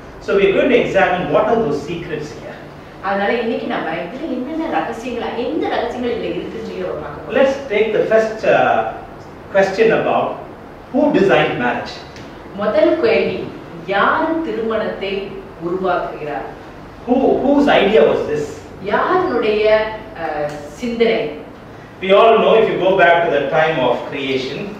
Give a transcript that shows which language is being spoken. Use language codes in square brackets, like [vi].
[en] So we are going to examine what are those secrets here. [ta] அதனால இன்னைக்கு நம்ம இதுல என்னென்ன ரகசியங்கள், எந்த ரகசியங்கள் இதுல இருக்குன்னு சொல்லி பார்க்கலாம். [en] Let's take the first question about who designed marriage. [ta] முதல் கேள்வி, யார் திருமணத்தை உருவாக்குகிறார்? [en] Whose idea was this? [ta] யாருடைய சிந்தனை? [en] We all know, if you go back to the time of creation,